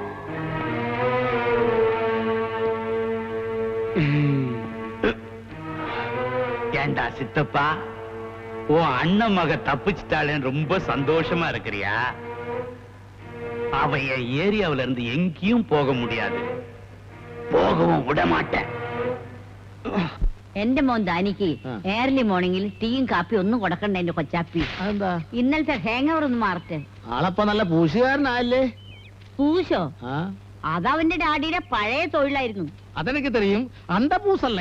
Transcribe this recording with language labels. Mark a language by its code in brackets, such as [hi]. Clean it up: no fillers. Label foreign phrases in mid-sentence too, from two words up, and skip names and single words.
[ta] ஏண்டா சித்தப்பா, உன் அண்ணன் மக தப்பிச்சிட்டாளேன்னு ரொம்ப சந்தோஷமா இருக்கிறியா? அவ என் ஏரியாவில இருந்து எங்கேயும் போக முடியாது, போகவும் விட മാട്ടേൻ. [ml] എന്റെ മോൻ ദാനിക്ക് [en] early morning [ml] ടീയും കാപ്പി ഒന്നും കൊടുക്കണ്ട. എന്റെ കൊച്ചാപ്പി ഇന്നലത്തെ ഹാങ് ഓവർ ഒന്ന് മാറട്ടെ. ആളപ്പ നല്ല പൂശുകാരനല്ലേ? പൂശോ? അതവന്റെ ഡാഡിയുടെ പഴയ തൊഴിലായിരുന്നു. അതെനിക്ക് തെരിയും. അന്ത പൂസല്ലേ?